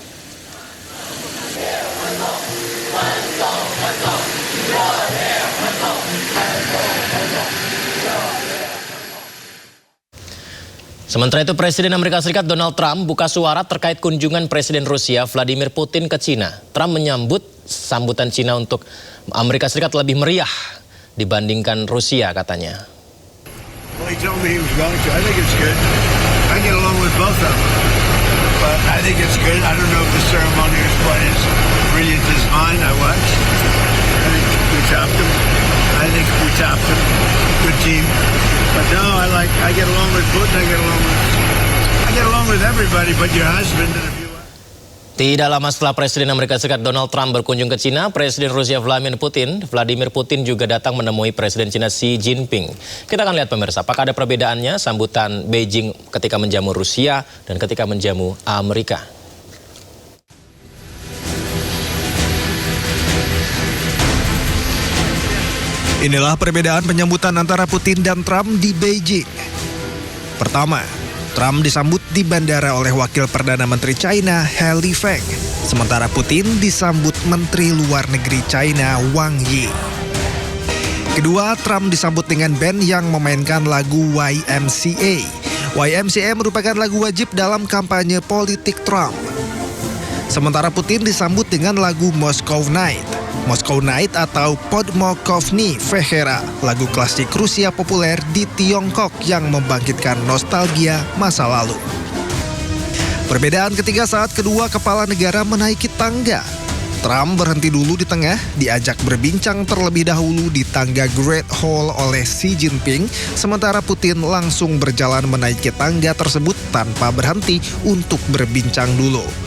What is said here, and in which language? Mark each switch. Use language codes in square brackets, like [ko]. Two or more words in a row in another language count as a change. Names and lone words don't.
[id] Sementara itu, Presiden Amerika Serikat Donald Trump buka suara terkait kunjungan Presiden Rusia Vladimir Putin ke Cina. Trump menyambut sambutan Cina untuk Amerika Serikat lebih meriah dibandingkan Rusia, katanya. [en] Well, he told me he was going to. I think it's good. I get along with both of them. But I think it's good. I don't know if the ceremony was quite as brilliant as mine. I watched. I think we topped them. I think we topped them. Good team. But no, I get along with Putin. I get along with everybody but your husband and a few. [id] Tidak lama setelah Presiden Amerika Serikat Donald Trump berkunjung ke Cina, Presiden Rusia Vladimir Putin juga datang menemui Presiden Cina Xi Jinping. Kita akan lihat pemirsa, apakah ada perbedaannya sambutan Beijing ketika menjamu Rusia dan ketika menjamu Amerika. Inilah perbedaan penyambutan antara Putin dan Trump di Beijing. Pertama, Trump disambut di bandara oleh Wakil Perdana Menteri China He Lifeng, sementara Putin disambut Menteri Luar Negeri China Wang Yi. Kedua, Trump disambut dengan band yang memainkan lagu YMCA. YMCA merupakan lagu wajib dalam kampanye politik Trump. Sementara Putin disambut dengan lagu Moscow Night. Moscow Night atau Podmokovny Vechera, lagu klasik Rusia populer di Tiongkok yang membangkitkan nostalgia masa lalu. Perbedaan ketiga saat kedua kepala negara menaiki tangga. Trump berhenti dulu di tengah, diajak berbincang terlebih dahulu di tangga Great Hall oleh Xi Jinping, sementara Putin langsung berjalan menaiki tangga tersebut tanpa berhenti untuk berbincang dulu.